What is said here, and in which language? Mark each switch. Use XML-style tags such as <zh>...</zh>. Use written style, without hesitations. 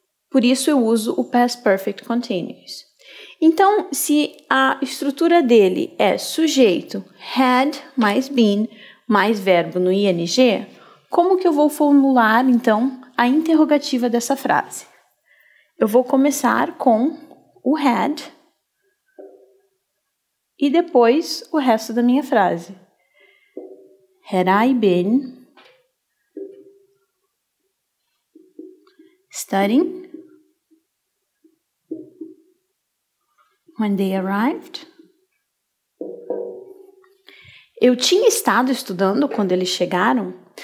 <pt>Por isso eu uso o Past Perfect Continuous. Então, se a estrutura dele é sujeito, had mais been, mais verbo no ing, como que eu vou formular, então, a interrogativa dessa frase? Eu vou começar com o had e depois o resto da minha frase.</pt> <en>Had I been studying when they arrived?</en> <pt>Eu tinha estado estudando quando eles chegaram?</pt>